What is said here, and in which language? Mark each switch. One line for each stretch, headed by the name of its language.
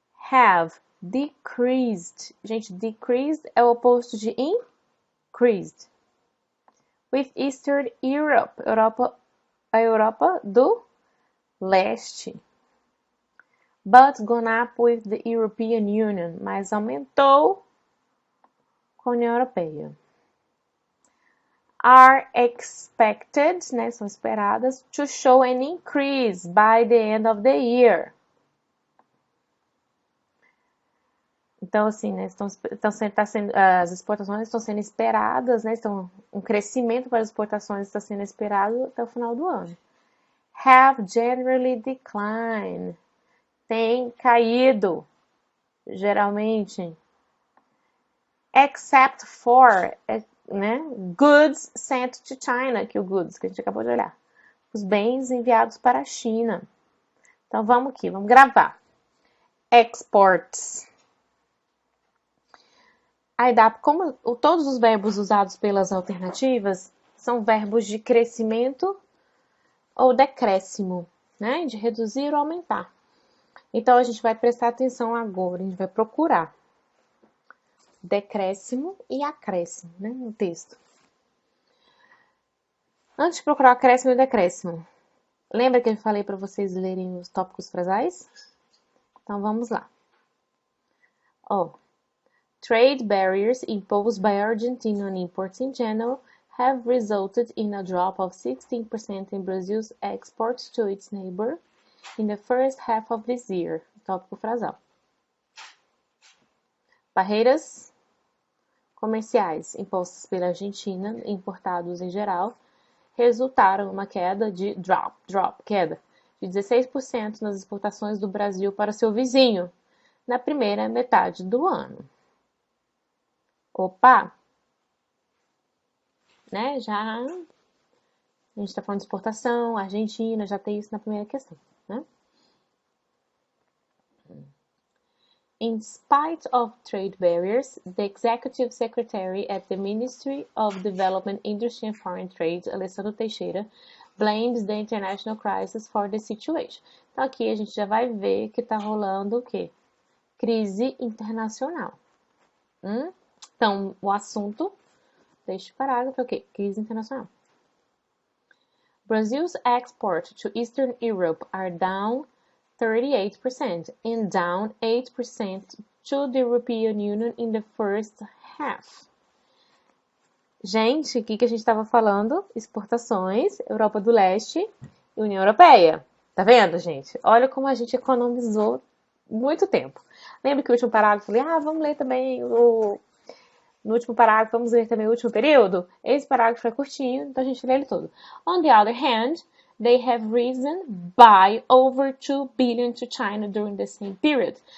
English: Have decreased.
Portuguese: Gente, decreased é o oposto de increased.
English: With Eastern Europe.
Portuguese: A Europa do Leste.
English: But gone up with the European Union.
Portuguese: Mas aumentou com a União Europeia.
English: are expected,
Portuguese: né, são esperadas,
English: to show an increase by the end of the year.
Portuguese: Então, assim, né, as exportações estão sendo esperadas, né, um crescimento para as exportações está sendo esperado até o final do ano.
English: Have generally declined.
Portuguese: Tem caído, geralmente.
English: Except for,
Portuguese: né,
English: goods sent to China,
Portuguese: que o goods que a gente acabou de olhar. Os bens enviados para a China. Então, vamos aqui, vamos gravar. Exports. Aí dá, como todos os verbos usados pelas alternativas são verbos de crescimento ou decréscimo, né? De reduzir ou aumentar. Então, a gente vai prestar atenção agora, a gente vai procurar decréscimo e acréscimo, né? No texto. Antes de procurar acréscimo e decréscimo, lembra que eu falei para vocês lerem os tópicos frasais? Então, vamos lá.
English: Trade barriers imposed by Argentina on imports in general have resulted in a drop of 16% in Brazil's exports to its neighbor in the first half of this year.
Portuguese: Tópico frasal. Barreiras comerciais impostas pela Argentina, importados em geral, resultaram em uma queda de queda de 16% nas exportações do Brasil para seu vizinho na primeira metade do ano. Opa! Né? Já a gente está falando de exportação, Argentina, já tem isso na primeira questão. Né?
English: In spite of trade barriers, the Executive Secretary at the Ministry of Development, Industry and Foreign Trade, Alessandro Teixeira, blames the international crisis for the situation.
Portuguese: Então aqui a gente já vai ver que está rolando o quê? Crise internacional. Então, o assunto deste parágrafo é o quê? Crise internacional.
English: Brazil's exports to Eastern Europe are down 38% and down 8% to the European Union in the first half.
Portuguese: Gente, o que a gente estava falando? Exportações, Europa do Leste e União Europeia. Tá vendo, gente? Olha como a gente economizou muito tempo. Lembra que o último parágrafo eu falei, vamos ler também no último parágrafo, vamos ler também o último período? Esse parágrafo é curtinho, então a gente lê ele todo.
English: On the other hand, they have risen by over 2 billion to China during the same period.